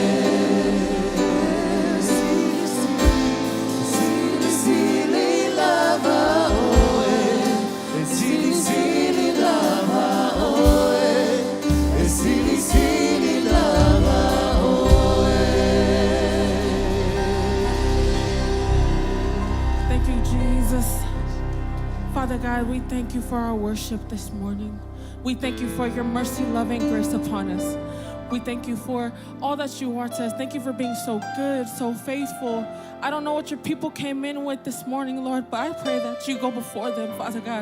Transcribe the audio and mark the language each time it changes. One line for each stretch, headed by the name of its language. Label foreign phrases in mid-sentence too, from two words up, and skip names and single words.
Samoan: Esili, sili, lava, oe. Esili, sili, lava, oe. Esili, sili, lava, oe.
English: Thank you, Jesus. Father God, we thank you for our worship this morning. We thank you for your mercy, love, and grace upon us. We thank you for all that you are to us. Thank you for being so good, so faithful. I don't know what your people came in with this morning, Lord, but I pray that you go before them, Father God.